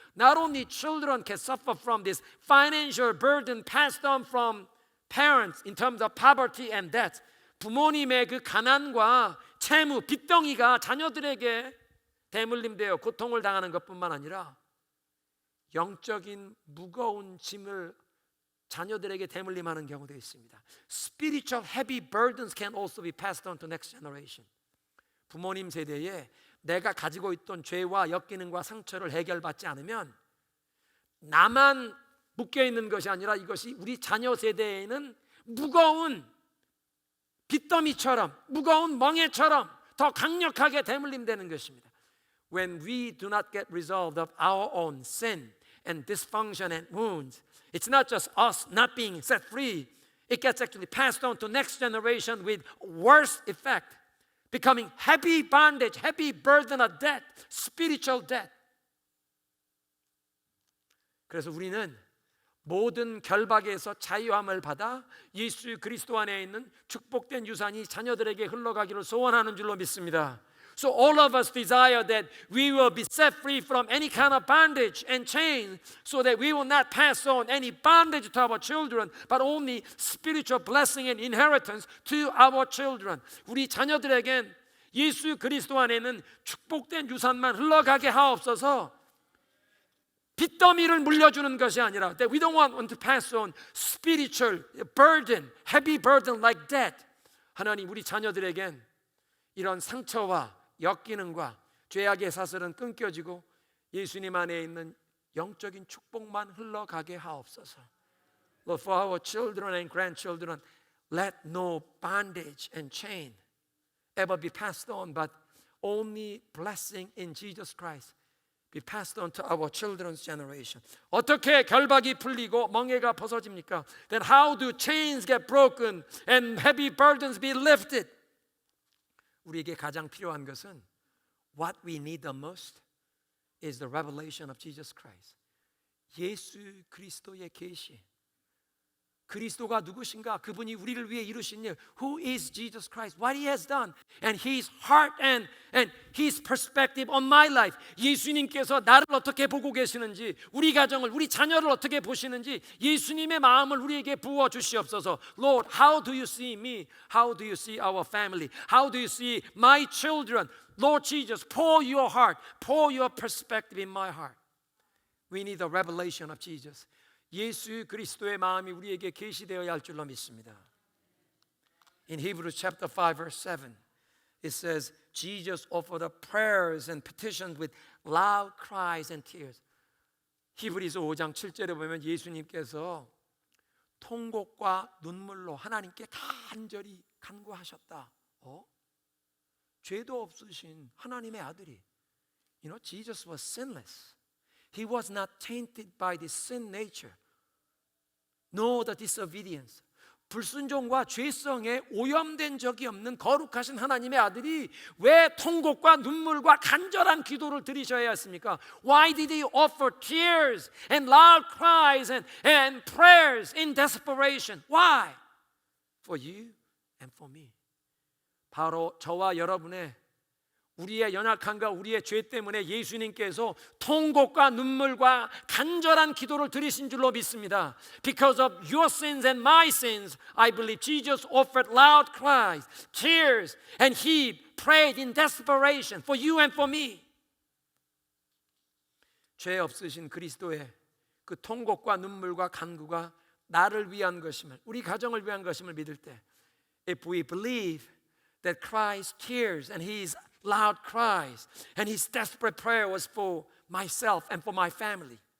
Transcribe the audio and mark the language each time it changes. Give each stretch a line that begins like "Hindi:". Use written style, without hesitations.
English: Not only children can suffer from this financial burden passed on from parents in terms of poverty and debt.
Korean: 부모님의 그 가난과 채무, 빚덩이가 자녀들에게 대물림되어 고통을 당하는 것뿐만 아니라 영적인 무거운 짐을 자녀들에게 대물림하는 경우도 있습니다.
English: Spiritual heavy burdens can also be passed on to next generation.
Korean: 부모님 세대에 내가 가지고 있던 죄와 역기능과 상처를 해결받지 않으면 나만 묶여 있는 것이 아니라 이것이 우리 자녀 세대에는 무거운 빚더미처럼, 무거운 멍에처럼 더 강력하게 대물림되는 것입니다.
English: When we do not get resolved of our own sin and dysfunction and wounds, it's not just us not being set free. It gets actually passed on to next generation with worse effect, becoming heavy bondage, heavy burden of debt, spiritual debt.
Korean: 그래서 우리는 모든 결박에서 자유함을 받아 예수 그리스도 안에 있는 축복된 유산이 자녀들에게 흘러가기를 소원하는 줄로 믿습니다.
English: So all of us desire that we will be set free from any kind of bondage and chain, so that we will not pass on any bondage to our children, but only spiritual blessing and inheritance to our children.
Korean: 우리 자녀들에겐 예수 그리스도 안에는 축복된 유산만 흘러가게 하옵소서. 빚더미를 물려주는 것이 아니라
English: that we don't want to pass on spiritual burden, heavy burden like debt.
Korean: 하나님, 우리 자녀들에겐 이런 상처와 역기능과 죄악의 사슬은 끊겨지고 예수님 안에 있는 영적인 축복만 흘러가게 하옵소서.
English: Lord, for our children and grandchildren, let no bondage and chain ever be passed on, but only blessing in Jesus Christ be passed on to our children's generation.
Korean: 어떻게 결박이 풀리고 멍에가 벗어집니까?
English: Then how do chains get broken and heavy burdens be lifted?
Korean: 우리에게 가장 필요한 것은
English: what we need the most is the revelation of Jesus Christ.
Korean: 예수 그리스도의 계시. 그리스도가 누구신가? 그분이 우리를 위해 이루신 일.
English: Who is Jesus Christ? What he has done and his heart and his perspective on my life.
Korean: 예수님께서 나를 어떻게 보고 계시는지, 우리 가정을, 우리 자녀를 어떻게 보시는지 예수님의 마음을 우리에게 부어 주시옵소서.
English: Lord, how do you see me? How do you see our family? How do you see my children? Lord Jesus, pour your heart, pour your perspective in my heart. We need the revelation of Jesus.
Korean: 예수 그리스도의 마음이 우리에게 계시되어야 할 줄로 믿습니다.
English: In Hebrews chapter 5 verse 7 it says Jesus offered up prayers and petitions with loud cries and tears.
Korean: 히브리서 5장 7절에 보면 예수님께서 통곡과 눈물로 하나님께 간절히 간구하셨다. 죄도 없으신 하나님의 아들이,
English: you know, Jesus was sinless. He was not tainted by the sin nature. know the disobedience.
Korean: 불순종과 죄성에 오염된 적이 없는 거룩하신 하나님의 아들이 왜 통곡과 눈물과 간절한 기도를 드리셔야 했습니까?
English: Why did he offer tears and loud cries and prayers in desperation? Why? For you and for me.
Korean: 바로 저와 여러분의 우리의 연약함과 우리의 죄 때문에 예수님께서 통곡과 눈물과 간절한 기도를 드리신 줄로 믿습니다.
English: Because of your sins and my sins, I believe Jesus offered loud cries, tears, and he prayed in desperation for you and for me.
Korean: 죄 없으신 그리스도의 그 통곡과 눈물과 간구가 나를 위한 것임을, 우리 가정을 위한 것임을 믿을 때,
English: if we believe that Christ's tears and his loud cries and his desperate prayer was for myself and for my family.